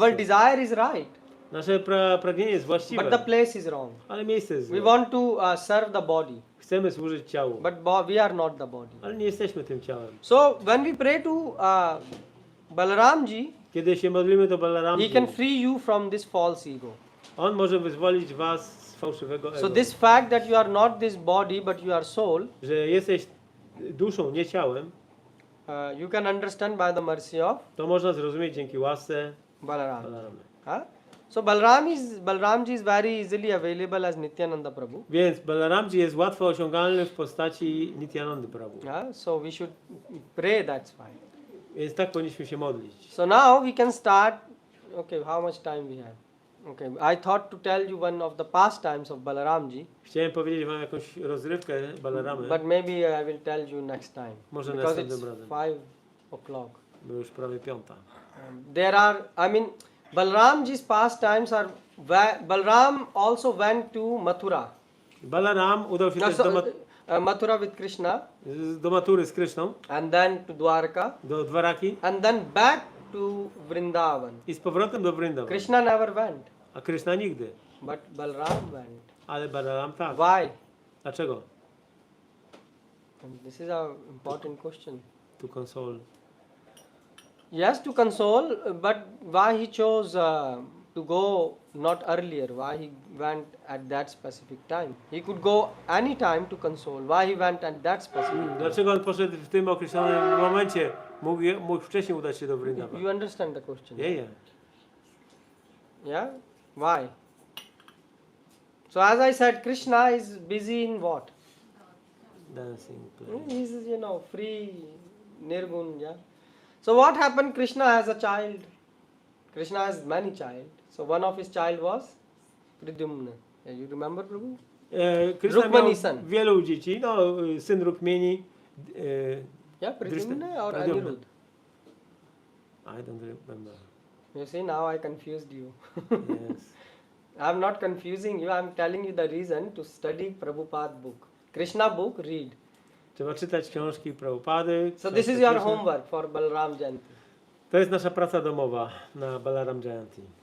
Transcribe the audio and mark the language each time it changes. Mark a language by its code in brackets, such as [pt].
[pl] miejscu. [en] desire is right, [pl] Nasze pragnienie jest [en] but the [pl] właściwe, [en] place is wrong. [pl] ale miejsce jest [en] We [pl] złe. [en] want to serve the body, [pl] Chcemy służyć ciału, [en] but we are not the body. [pl] ale nie jesteśmy tym ciałem. [en] So, when we pray to Balaramji, [pl] Kiedy się modlimy do Balarama, [en] he can free you from this false ego. [pl] on może wyzwolić was z fałszywego ego. [en] So, this fact that you are not this body, but you are soul, [pl] Że jesteś duszą, nie ciałem, [en] you can understand by the mercy of [pl] to można zrozumieć dzięki łasce [en] Balaram. [pl] Balarama. [en] So Balaramji is very easily available as Nityananda Prabhu. [pl] Więc Balaramji jest łatwo osiągalny w postaci Nityanandy Prabhu. [en] So we should pray, that's why. [pl] Więc tak powinniśmy się modlić. [en] So now we can start. Okay, how much time we have? Okay, I thought to tell you one of the pastimes of Balaramji, [pl] Chciałem powiedzieć wam jakąś rozrywkę Balaramy, [en] but maybe I will tell you next time. [pl] Może [en] Because it's [pl] następnym razem. [en] 5:00. [pl] bo już prawie 5. [en] There are, Balaramji's pastimes are. Balaram also went to Mathura. [pl] Balaram udał się też [en] Mathura with Krishna, [pl] do Matury z Kryszną, [en] and then to Dwarka, [pl] do Dwaraki [en] and then back to Vrindavan. [pl] i z powrotem do Vrindavan. [en] Krishna never went, [pl] A Kryszna nigdy. [en] but Balaram went. [pl] Ale Balaram tak. [en] Why? [pl] Dlaczego? [en] And this is an important question. To console. Yes, to console, but why he chose to go not earlier? Why he went at that specific time? He could go any time to console. Why he went at that specific time? [pl] Dlaczego on poszedł w tym określonym momencie? Mógł wcześniej udać się do Vrindavan. [en] You understand the question? Yeah. Yeah? Why? So as I said, Krishna is busy in what? Dancing, He playing. is, free, nirgun, yeah. So what happened? Krishna has a child. Krishna has many child. So one of his child was Pradyumna. Yeah, you remember, Prabhu? [pl] Krishna [en] Rukmani [pl] miał [en] son. [pl] wielu dzieci, no syn Rukmini. [en] Yeah, Pradyumna or Pradyumna. Anirudh? I don't remember. You see, now I confused you. Yes. I'm not confusing you. I'm telling you the reason to study Prabhupada book. Krishna book, read. [pl] Trzeba czytać książki Prabhupady. [en] So [pl] książki [en] this is your [pl] Krishna. [en] homework for Balaram Jayanti. [pl] To jest nasza praca domowa na Balaram Jayanti.